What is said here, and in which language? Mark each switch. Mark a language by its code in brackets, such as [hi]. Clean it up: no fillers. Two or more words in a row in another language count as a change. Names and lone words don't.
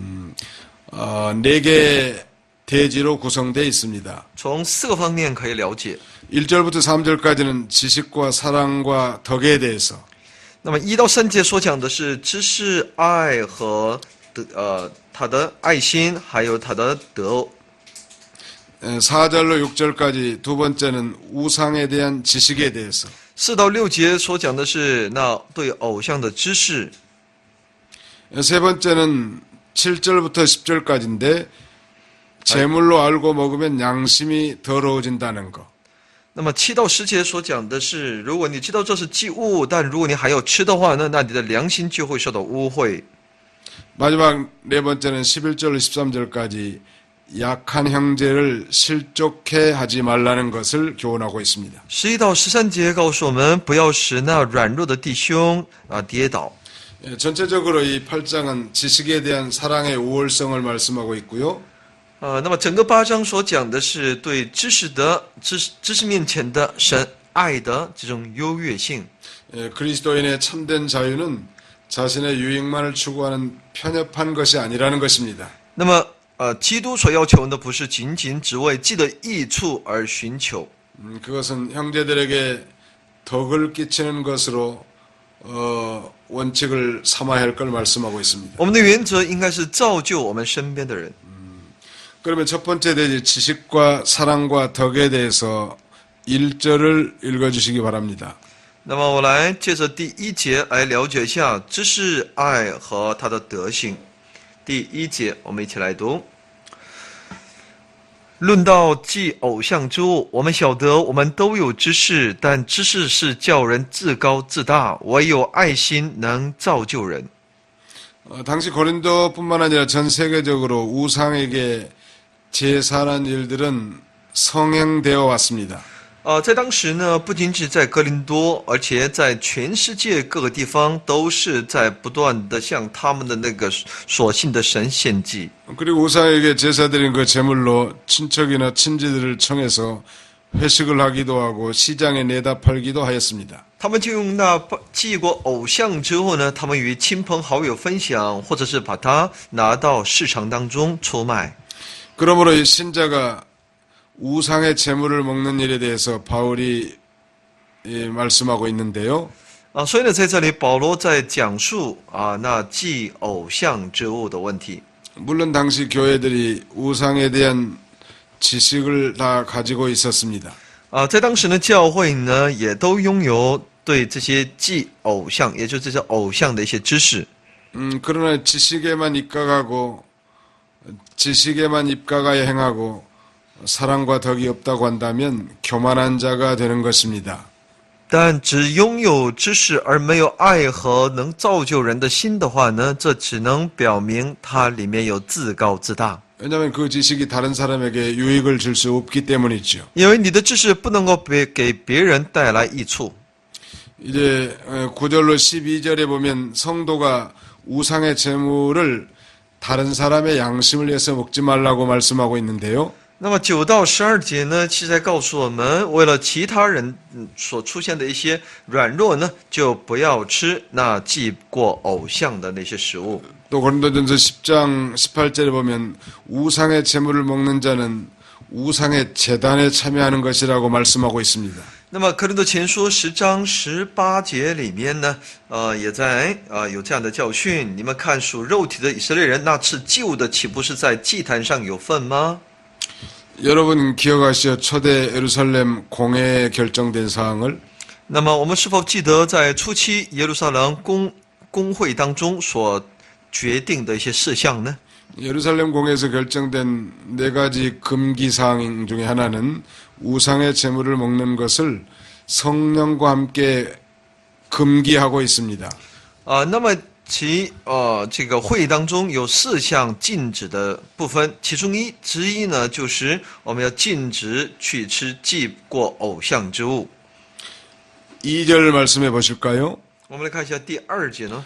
[ko] 4개의 대지로 구성되어 있습니다. [zh] 从4个方面可以了解。 [ko] 1절부터 3절까지는 지식과 사랑과 덕에 대해서 [zh] 那么1到3节所讲的是知识、爱和他的爱心，还有他的德。 [ko] 4절로 6절까지 두 번째는 우상에 대한 지식에 대해서 [zh] 4到6节所讲的是那对偶像的知识。 [ko] 세 번째는 7절부터 10절까지인데 제물로 알고 먹으면 양심이 더러워진다는 것. [zh] 那么7到10节所讲的是，如果你知道这是祭物，但如果你还要吃的话呢，那你的良心就会受到污秽。 [ko] 마지막 네 번째는 11절 13절까지 약한 형제를 실족해 하지 말라는 것을 교훈하고 있습니다. [zh] 11 到13节告诉我们，不要使那软弱的弟兄跌倒。 [ko] 전체적으로 이 8장은 지식에 대한 사랑의 우월성을 말씀하고 있고요. [zh] 那么整个8章所讲的是对知识面前的神爱的这种优越性。 [ko] 그리스도인의 참된 자유는 자신의 유익만을 추구하는 편협한 것이 아니라는 것입니다. [zh] 那么基督所要求的不是仅仅只为自己的益处而寻求， [ko] 그것은 형제들에게 덕을 끼치는 것으로 원칙을 삼아야 할 걸 말씀하고 있습니다. [zh] 我们的原则应该是造就我们身边的人。 [ko] 그러면 첫 번째 대지 지식과 사랑과 덕에 대해서 1절을 읽어주시기 바랍니다. [zh] 那么我来借着第1节来了解一下知识、爱和它的德行。第1节，我们一起来读。论到祭偶像之物，我们晓得我们都有知识，但知识是叫人自高自大，唯有爱心能造就人。 [ko] 당시 고린도뿐만 아니라 전 세계적으로 우상에게 제사라는 일들은 성행되어 왔습니다. [zh] 在当时呢，不仅只在哥林多，而且在全世界各个地方，都是在不断的向他们的那个所信的神献祭。 [ko] 그리고 우상에게 제사드린 그 제물로 친척이나 친지들을 청해서 회식을 하기도 하고 시장에 내다 팔기도 하였습니다. [zh] 他们就用那祭过偶像之后呢，他们与亲朋好友分享，或者是把它拿到市场当中出卖。 [ko] 그러므로 이 신자가 우상의 제물을 먹는 일에 대해서 바울이 말씀하고 있는데요. [zh] 所以呢，在这里保罗在讲述那祭偶像之物的问题。 [ko] 물론 당시 교회들이 우상에 대한 지식을 다 가지고 있었습니다. [zh] 在当时呢，教会呢也都拥有对这些祭偶像，也就是这些偶像的一些知识。 [ko] 그러나 지식에만 입각하여 행하고 사랑과 덕이 없다고 한다면 교만한 자가 되는 것입니다. [zh] 但只拥有知识而没有爱和能造就人的心的话呢，这只能表明它里面有自高自大。 [ko] 왜냐하면 그 지식이 다른 사람에게 유익을 줄 수 없기 때문이죠. [zh] 因为你的知识不能够给别人带来益处。 [ko] 이제 9절로 12절에 보면 성도가 우상의 제물을 다른 사람의 양심을 위해서 먹지 말라고 말씀하고 있는데요. [zh] 那么9到12节呢，其实在告诉我们，为了其他人所出现的一些软弱呢，就不要吃那祭过偶像的那些食物。 [ko] 또 고린도전서 10장 18절에 보면 우상의 제물을 먹는 자는 우상의 제단에 참여하는 것이라고 말씀하고 있습니다. [zh] 那么哥林多前书10章18节里面呢，也在有这样的教训：你们看属肉体的以色列人，那吃祭物的，岂不是在祭坛上有份吗？ [ko] 여러분 기억하시죠? 초대 예루살렘 공회에 결정된 사항을? [zh] 那么我们是否记得在初期耶路撒冷公会当中所决定的一些事项呢？ [ko] 예루살렘 공회에서 결정된 4가지 금기 사항 중에 하나는 우상의 제물을 먹는 것을 성령과 함께 금기하고 있습니다. [zh] 那么这个会议当中有4项禁止的部分，其中之一呢，就是我们要禁止去吃祭过偶像之物。 [ko] 2절 말씀해 보실까요? [zh] 我们来看一下第2节呢。